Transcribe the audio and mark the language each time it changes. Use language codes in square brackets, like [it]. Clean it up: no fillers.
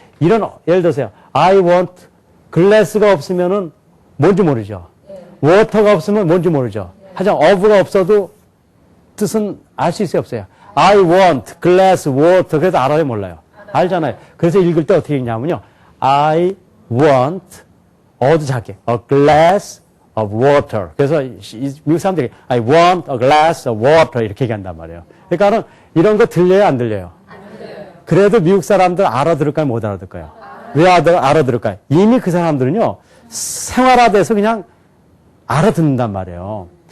[ko] 이런, 예를 들어서요. [en] I want glass [ko] 가 없으면은 뭔지 모르죠. water가 없으면 뭔지 모르죠. 하지만 of가 없어도 뜻은 알 수 있어요, 없어요? [en] I want glass water. [ko] 그래서 알아요, 몰라요? 알잖아요. 그래서 읽을 때 어떻게 읽냐면요. [en] I want, [ko] 어도 작게, [en] a glass of water. [ko] 그래서 미국 사람들이 [en] I want a glass of water [ko] 이렇게 얘기한단 말이에요. 그러니까는 이런 거 들려요, 안 들려요? 안 들려요. 그래도 미국 사람들 알아들을까요, 못 알아들을까요? 왜 알아들을까요? 이미 그 사람들은요, 생활화돼서 그냥 알아듣는단 말이에요.